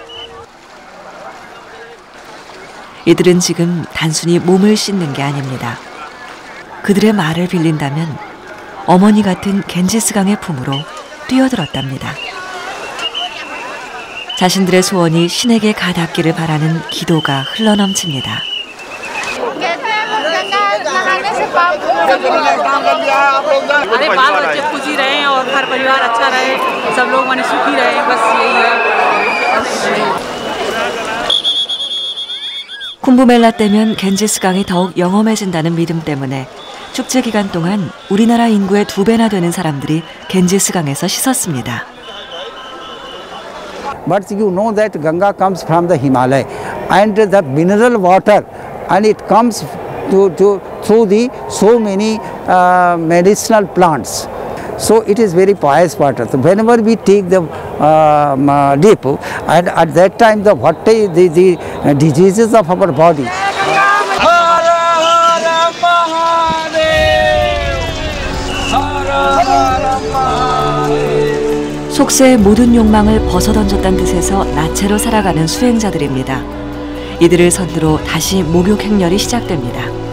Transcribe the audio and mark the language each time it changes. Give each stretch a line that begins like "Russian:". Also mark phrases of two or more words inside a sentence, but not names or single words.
Korean: 이들은 지금 단순히 몸을 씻는 게 아닙니다. 그들의 말을 빌린다면 어머니 같은 겐지스강의 품으로 뛰어들었답니다. 자신들의 소원이 신에게 가닿기를 바라는 기도가 흘러넘칩니다.
Hindi: अरे बाल बच्चे खुशी रहे और घर परिवार अच्छा रहे सब लोग मन सुखी रहे बस यही है.
Korean: 쿰브멜라 때면 겐지스강이 더욱 영험해진다는 믿음 때문에 축제 기간 동안 우리나라 인구의 2배나 되는 사람들이 겐지스강에서 씻었습니다.
English: But you know that Ganga comes from the Himalaya and the mineral water and it comes through the so many medicinal plants. So it is very pious water. So whenever we take the dip, and at that time the diseases of our body.
Korean: 속세의 모든 욕망을 벗어던졌다는 뜻에서 나체로 살아가는 수행자들입니다. 이들을 선두로 다시 목욕 행렬이 시작됩니다.